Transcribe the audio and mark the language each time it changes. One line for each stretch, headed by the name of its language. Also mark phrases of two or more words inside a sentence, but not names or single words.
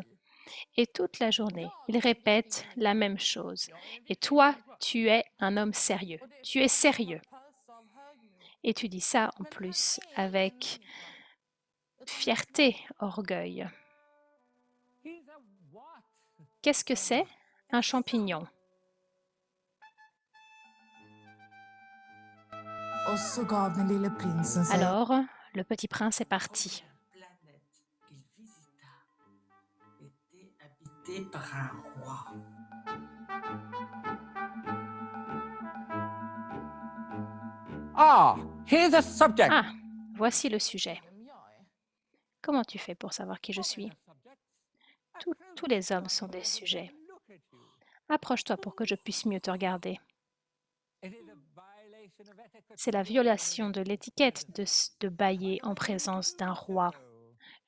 French: Et toute la journée, il répète la même chose. Et toi, tu es un homme sérieux. Tu es sérieux. Et tu dis ça en plus avec fierté, orgueil. Qu'est-ce que c'est? Un champignon.
Swedish: Och så gav den lille prinsen sig.
French: Alors, le petit prince est parti. La planète qu'il visita était habitée par un roi.
English: Ah, here's a subject.
French: Ah, voici le sujet. Comment tu fais pour savoir qui je suis? Tous les hommes sont des sujets. Approche-toi pour que je puisse mieux te regarder. C'est la violation de l'étiquette de bâiller en présence d'un roi.